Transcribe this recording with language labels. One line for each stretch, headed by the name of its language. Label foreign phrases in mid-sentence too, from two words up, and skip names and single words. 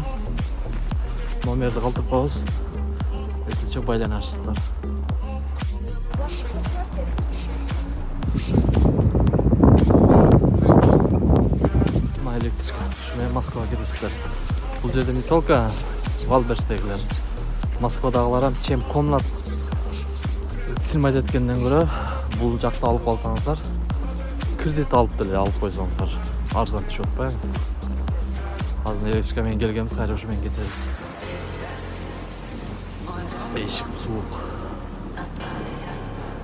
Kyrgyz: Номерди калтырып коебуз. Эсинче байланышсыздар. Мына электричка. Ушу менен Москвага кетесиздер. Бул жерде
Russian: не только
Kyrgyz: Валберстегилер. Москвадагылар
Russian: чем комнат снимать
Kyrgyz: эткенден көрө бул жакта алып алсаңыздар, кредит алып деле алып койсоңуздар, арзан түшүп атпайбы? Азыр электричка менен келгенбиз, кайра ушу менен кетебиз. Эшик суук.